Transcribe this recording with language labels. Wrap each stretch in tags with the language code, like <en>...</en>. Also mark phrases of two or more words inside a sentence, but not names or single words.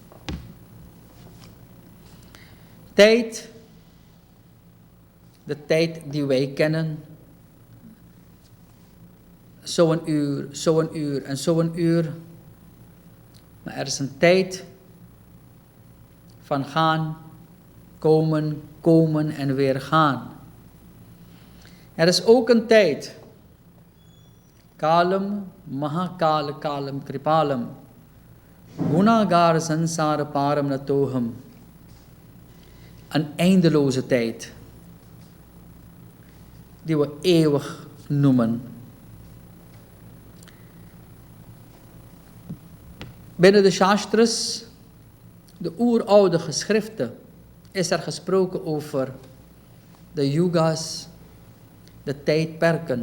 <nl>Tijd, de tijd die wij kennen, zo'n uur en zo'n uur. Maar er is een tijd van gaan, komen en weer gaan. Er is ook een tijd,</nl> <sa>कालं, महाकाल कालं कृपालं, गुणागार संसार पारं नतोऽहम्.</sa> <nl>Een eindeloze tijd, die we eeuwig noemen. Binnen de Shastras, de oeroude geschriften, is er gesproken over de yugas, de tijdperken.</nl>